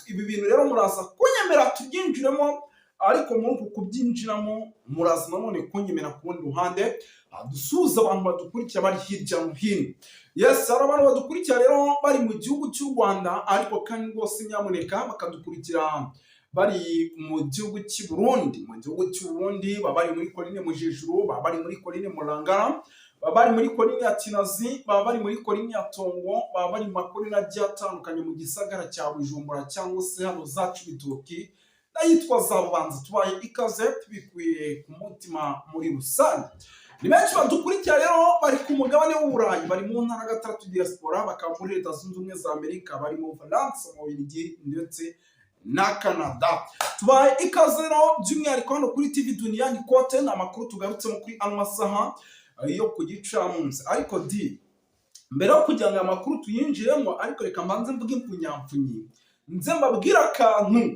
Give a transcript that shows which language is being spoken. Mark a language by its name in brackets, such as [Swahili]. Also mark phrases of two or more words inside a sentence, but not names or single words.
[Kinyarwanda] Ibi bintu rero muraza kunyemera tubyinjiremo, ariko muri uku kubyinjiramo muraza nanone kunyemera ku rundi ruhande dusuhuza abantu badukurikira bari hirya no hino. Yes, hari abantu badukurikira rero bari mu gihugu cy'u Rwanda, ariko kandi rwose nyamuneka bakadukurikira bari mu gihugu cy'u Burundi. Mu gihugu cy'u Burundi baba bari muri Coline Mujejuru, baba bari muri Coline Mulangala, baba bari muri Coline ya Kinazi, baba bari muri Coline ya Tongo, baba bari mu makorine agiye atandukanye mu gisagara cya Bujumbura cyangwa se hano za Cibitoki n'ayitwa za Bubanza. Tubaye ikaze tubikuye ku mutima muri rusange. Ni benshi badukurikira rero bari ku mugabane w'Uburayi, bari mu ntara gatandatu diaspora, bakaba muri Leta Zunze Ubumwe za Amerika, bari mu France, mu Bubiligi ndetse na Canada. Tubaye ikaze rero by'umwihariko hano kuri TV Duniani Kote, n'amakuru tugarutsemo kuri ano masaha yo ku gicamunsi. Ariko mbere yo kugira ngo amakuru tuyinjiremo, ariko reka mbanze mvuge impfunyapfunyi nze mbabwira akantu.